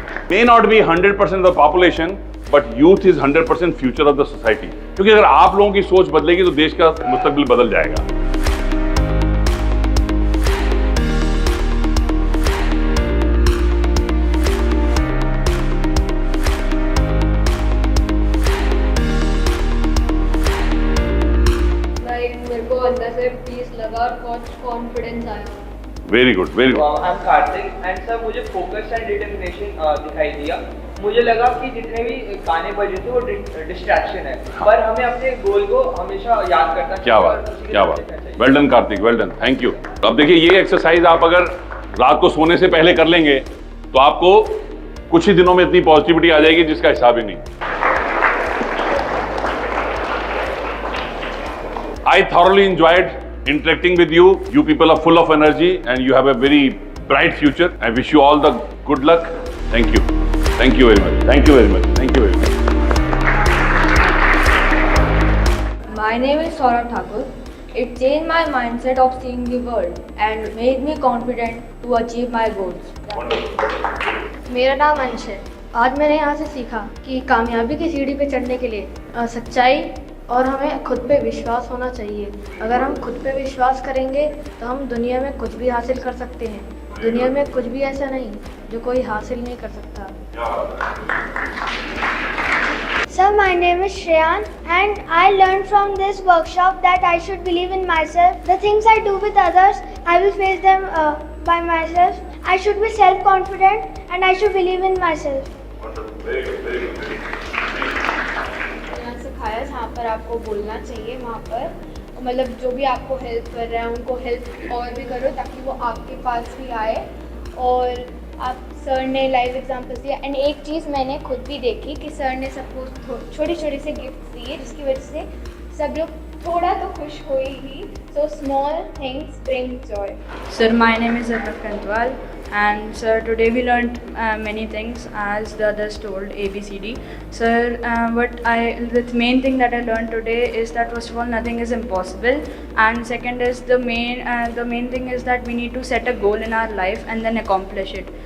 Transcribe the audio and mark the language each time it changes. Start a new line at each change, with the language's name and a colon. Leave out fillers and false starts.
English: May not be 100% of the population, but youth is 100% future of the society.
Hindi: क्योंकि अगर आप लोगों की सोच बदलेगी तो देश का मुस्तकबिल बदल जाएगा। मेरे को अंदर से पीस लगा और कॉन्फिडेंस आया।
English: Very good, very good. I am Kartik
Hindi: and sir मुझे फोकस एंड डिटर्मिनेशन दिखाई दिया। मुझे लगा कि जितने भी गाने बजे थे वो डिस्ट्रैक्शन है, पर हमें अपने गोल को हमेशा याद करना चाहिए। क्या बात, क्या बात,
English: Well done Kartik, well done, thank you.
Hindi: अब देखिए, ये एक्सरसाइज आप अगर रात को सोने से पहले कर लेंगे तो आपको कुछ ही दिनों में इतनी पॉजिटिविटी आ जाएगी जिसका हिसाब ही नहीं।
English: I thoroughly enjoyed interacting with you. You people are full of energy and you have a very bright future. I wish you all the good luck. Thank you. Thank you very much. Thank you very much. Thank you very much. My name is Saurabh Thakur. It changed my mindset of seeing the world and made me confident to achieve my goals.
Hindi: मेरा नाम अंश है। आज मैंने यहाँ से सीखा कि कामयाबी की सीढ़ी पे चढ़ने के लिए सच्चाई और हमें खुद पे विश्वास होना चाहिए। अगर हम खुद पे विश्वास करेंगे तो हम दुनिया में कुछ भी हासिल कर सकते हैं। दुनिया में कुछ भी ऐसा नहीं जो कोई हासिल नहीं कर सकता।
English: Sir, my name is Shreyan and I learned from this workshop that I should believe in myself. The things I do with others, I will face them by myself. I should be self-confident and I should believe in myself. Very good, very good, very good.
Hindi: यहाँ सिखाया जहाँ पर आपको बोलना चाहिए वहाँ पर मतलब जो भी आपको हेल्प कर रहे हैं उनको हेल्प और भी करो ताकि वो आपके पास भी आए। और आप सर ने लाइव एग्जांपल्स दिया एंड एक चीज़ मैंने खुद भी देखी कि सर ने सबको छोटे छोटे से गिफ्ट दिए जिसकी वजह से सब लोग थोड़ा तो खुश हुए ही।
English: So small things bring joy. Sir, my name is Arnav Kantwal, and sir, today we learned many things as the others told ABCD. Sir, the main thing that I learned today is that first of all, nothing is impossible, and second is the main thing is that we need to set a goal in our life and then accomplish it.